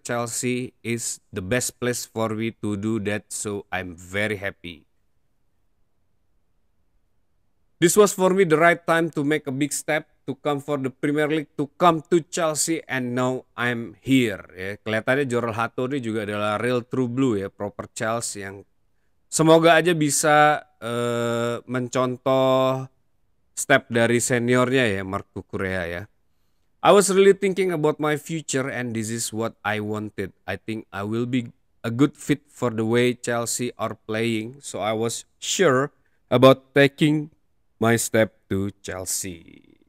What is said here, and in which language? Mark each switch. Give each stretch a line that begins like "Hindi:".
English: Chelsea is the best place for me to do that, so I'm very happy. This was for me the right time to make a big step to come for the Premier League, to come to Chelsea, and now I'm here.
Indonesian: Ya, kelihatannya Jorel Hato ini juga adalah
English: real true blue
Indonesian: ya,
English: proper Chelsea
Indonesian: yang semoga aja bisa mencontoh step dari seniornya ya, Marc Cucurella ya.
English: I was really thinking about my future and this is what I wanted. I think I will be a good fit for the way Chelsea are playing, so I was sure about taking my step to Chelsea.